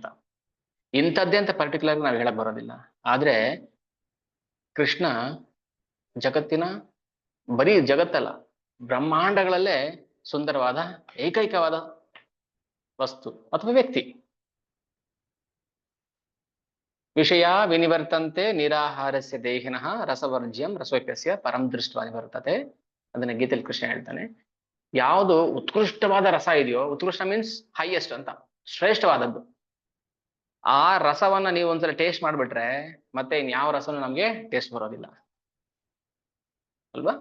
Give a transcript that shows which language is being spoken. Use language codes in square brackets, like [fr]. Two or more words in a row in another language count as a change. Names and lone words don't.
[kn] ಇಂಥದ್ದೇ ಅಂತ ಪರ್ಟಿಕ್ಯುಲರ್ ನಾವು ಹೇಳಕ್ ಬರೋದಿಲ್ಲ. ಆದ್ರೆ ಕೃಷ್ಣ ಜಗತ್ತಿನ, ಬರೀ ಜಗತ್ತಲ್ಲ, ಬ್ರಹ್ಮಾಂಡಗಳಲ್ಲೇ ಸುಂದರವಾದ ಏಕೈಕವಾದ ವಸ್ತು ಅಥವಾ ವ್ಯಕ್ತಿ. [sa] ವಿಷಯ ವಿನಿವರ್ತಂತೆ ನಿರಾಹಾರಸ್ಯ ದೇಹಿನಃ ರಸವರ್ಜ್ಯಂ ರಸೋಪ್ಯಸ್ಯ ಪರಂ ದೃಷ್ಟ ನಿವರ್ತತೆ. [kn] ಅದನ್ನ ಗೀತೆಯಲ್ಲಿ ಕೃಷ್ಣ ಹೇಳ್ತಾನೆ. ಯಾವುದು ಉತ್ಕೃಷ್ಟವಾದ ರಸ ಇದೆಯೋ, ಉತ್ಕೃಷ್ಟ [en] means highest [kn] ಅಂತ, ಶ್ರೇಷ್ಠವಾದದ್ದು, ಆ ರಸವನ್ನ ನೀವು ಒಂದ್ಸಲ ಟೇಸ್ಟ್ ಮಾಡ್ಬಿಟ್ರೆ ಮತ್ತೆ ಇನ್ಯಾವ ರಸನು ನಮ್ಗೆ ಟೇಸ್ಟ್ ಬರೋದಿಲ್ಲ ಅಲ್ವಾ?